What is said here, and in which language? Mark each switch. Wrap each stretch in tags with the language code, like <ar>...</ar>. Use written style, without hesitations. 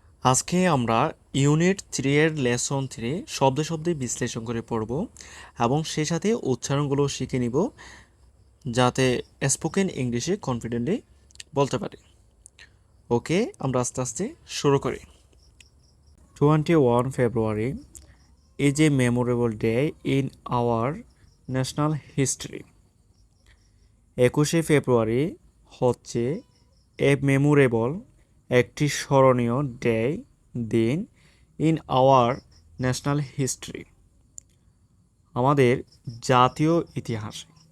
<bn>আজকে আমরা ইউনিট 3 এর লেসন 3 শব্দে শব্দে বিশ্লেষণ করে পড়ব এবং সেই সাথে উচ্চারণগুলো শিখে নিব যাতে স্পোকেন ইংলিশে কনফিডেন্টলি বলতে পারি। ওকে, আমরা আস্তে আস্তে শুরু করি।</bn> <en>21 February is a memorable day in our national history.</en> <bn>21শে ফেব্রুয়ারি হচ্ছে</bn> <en>a memorable</en> <bn>একটি স্মরণীয় দিন</bn> <en>in our national history,</en> <bn>আমাদের জাতীয় ইতিহাসে।</bn>